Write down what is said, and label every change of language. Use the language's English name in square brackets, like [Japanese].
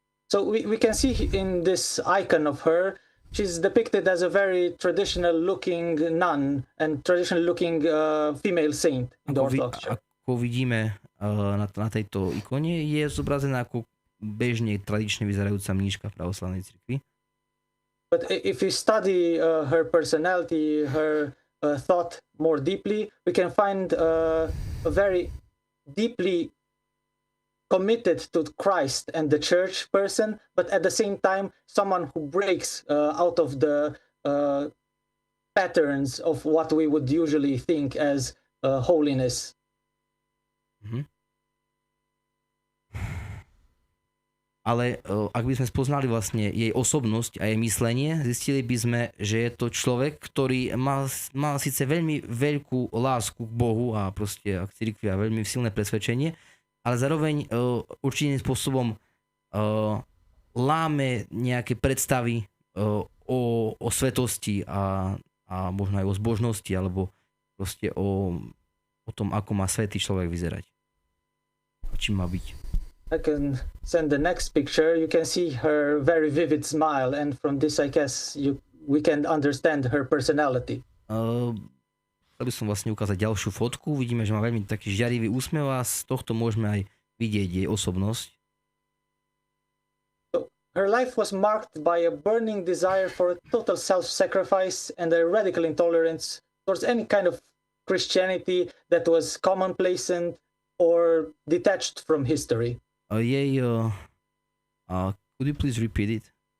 [English] So we can see in this icon of her, she's depicted as a very traditional looking nun and traditional looking female saint in the Orthodox Church. [Slovak] Ako vidíme na tejto ikone, je zobrazená ako bežne tradične vyzerajúca mníška v pravoslavnej cirkvi. [English] But if we study her personality, her thought more deeply, we can find a very deeply committed to Christ and the church person, but at the same time, someone who breaks out of the patterns of what we would usually think as holiness. Mm-hmm. [Slovak] Ale ak by sme spoznali vlastne jej osobnosť a jej myslenie, zistili by sme, že je to človek, ktorý má síce veľmi veľkú lásku k Bohu a proste k cirkvi a veľmi silné presvedčenie, ale zároveň určitým spôsobom láme nejaké predstavy o svetosti a možno aj o zbožnosti alebo proste o tom, ako má svätý človek vyzerať. Čím má byť. [English] I can send the next picture. You can see her very vivid smile, and from this I guess we can understand her personality. [Slovak] Chcel by som vlastne ukázať ďalšiu fotku. Vidíme, že má veľmi taký žiarivý úsmev a z tohto môžeme aj vidieť jej osobnosť. [English] So, her life was marked by a burning desire for total self-sacrifice and a radical intolerance towards any kind of Christianity that was commonplace or detached from history. Could you please repeat it?